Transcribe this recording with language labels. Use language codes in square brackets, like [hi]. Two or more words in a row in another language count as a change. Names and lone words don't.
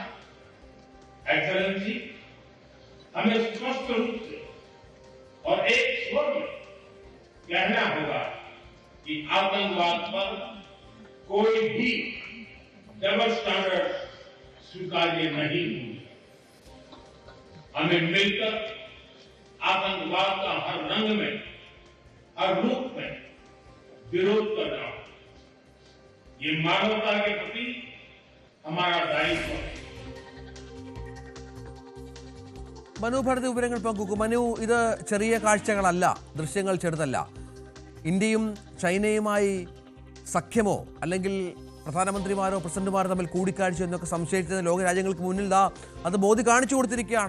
[hi] एक्सेलेंसी, हमें स्पष्ट रूप से और एक स्वर में कहना होगा कि आतंकवाद पर कोई भी [en] double standard [hi] स्वीकार्य नहीं होंगे। हमें मिलकर आतंकवाद का हर रंग में, हर रूप में विरोध करना होगा। ये मानवता के प्रति हमारा दायित्व है। [ml] മനു ഭരത് വിവരങ്ങൾ പങ്കുവെക്കും. മനു, ഇത് ചെറിയ കാഴ്ചകളല്ല, ദൃശ്യങ്ങൾ ചെറുതല്ല. ഇന്ത്യയും ചൈനയുമായി സഖ്യമോ അല്ലെങ്കിൽ പ്രധാനമന്ത്രിമാരോ പ്രസിഡന്റുമാരോ തമ്മിൽ കൂടിക്കാഴ്ച എന്നൊക്കെ സംശയിച്ചത് ലോകരാജ്യങ്ങൾക്ക് മുന്നിൽ അത് മോദി കാണിച്ചു കൊടുത്തിരിക്കുകയാണ്.